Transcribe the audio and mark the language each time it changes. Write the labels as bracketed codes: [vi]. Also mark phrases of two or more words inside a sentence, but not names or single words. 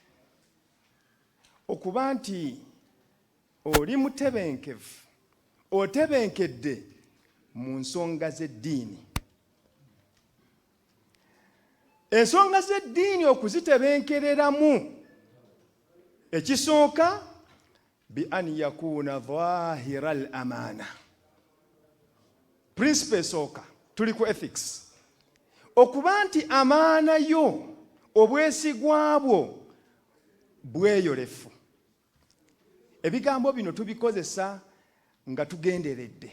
[lg] Okuba nti oli mutebenkevu, otebenkedde mu nsonga z'eddiini. Ensonga z'eddiini okuzitebenkereramu, ekisooka [ar] بأن يكون ظاهر الأمانة. [lg] Principle esooka, tuli ku ethics. Okuba nti amaana yo, obwesigwa bwo bweyolefu. Ebigambo bino tubikozesa nga tugenderedde.